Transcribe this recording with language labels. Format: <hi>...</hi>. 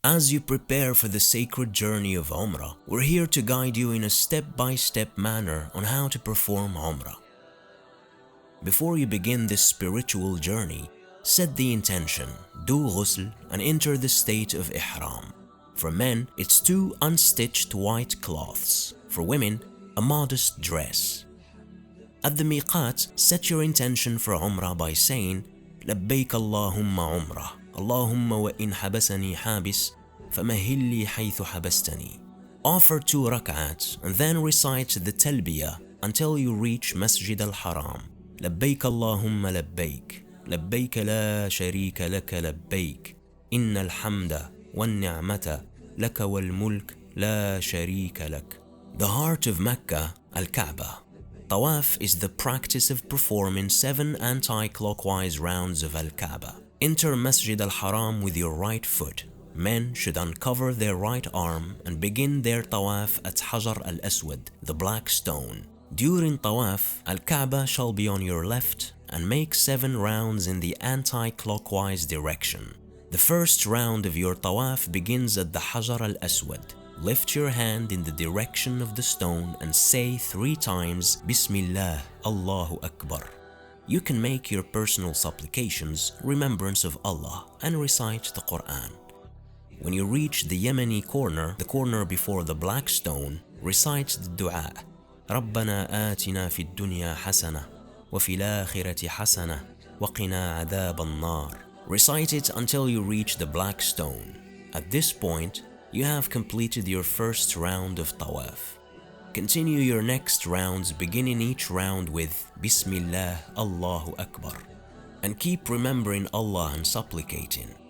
<en>As you prepare for the sacred journey of Umrah, we're here to guide you in a step-by-step manner on how to perform Umrah. Before you begin this spiritual journey, set the intention, do ghusl, and enter the state of ihram. For men, it's 2 unstitched white cloths. For women, a modest dress. At the miqat, set your intention for Umrah by saying,</en> <ar>لبيك اللهم عمرة اللهم وإن حبسني حابس فمهل لي حيث حبستني.</ar> <en>Offer 2 rak'ats and then recite the talbiyah until you reach Masjid al-Haram.</en> <ar>لبيك اللهم لبيك لبيك لا شريك لك لبيك إن الحمد والنعمة لك والملك لا شريك لك.</ar> <en>The heart of Mecca, Al-Kaaba. Tawaf is the practice of performing 7 anti-clockwise rounds of Al-Kaaba. Enter Masjid al-Haram with your right foot. Men should uncover their right arm and begin their tawaf at Hajar al-Aswad, the black stone. During tawaf, Al-Kaaba shall be on your left and make 7 rounds in the anti-clockwise direction. The first round of your tawaf begins at the Hajar al-Aswad. Lift your hand in the direction of the stone and say 3 times, Bismillah, Allahu Akbar. You can make your personal supplications, remembrance of Allah, and recite the Quran. When you reach the Yemeni corner, the corner before the black stone, recite the dua.</en> <ar>ربنا آتنا في الدنيا حسنة وفي الآخرة حسنة وقنا عذاب النار.</ar> <en>Recite it until you reach the black stone. At this point, you have completed your first round of tawaf. Continue your next rounds, beginning each round with Bismillah, Allahu Akbar, and keep remembering Allah and supplicating.</en>